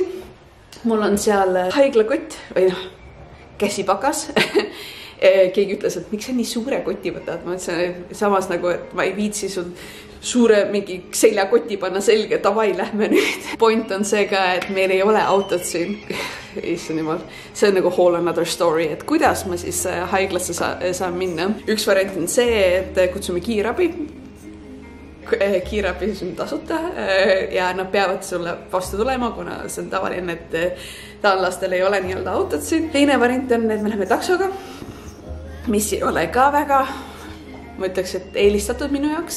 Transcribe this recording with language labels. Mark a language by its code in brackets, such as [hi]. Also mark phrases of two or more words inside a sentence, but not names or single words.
[et] Mul on seal haiglakott või käsipakas. Keegi ütles, et miks sa nii suure koti võtad? Ma ütlesin samas nagu, et ma ei viitsi sul suure mingi seljakoti panna selge, davai, lähme nüüd. Point on see ka, et meil ei ole autot siin. See on nagu [en] whole another story, [et] et kuidas ma siis haiglasse saan minna. Üks variant on see, et kutsume kiirabi. Kiirabi on tasuta ja nad peavad sulle vastu tulema, kuna see on tavaline, et taanlastel ei ole nii-öelda autot siin. Teine variant on, et me läheme taksoga, mis ei ole ka väga, ma ütleks, et eelistatud minu jaoks.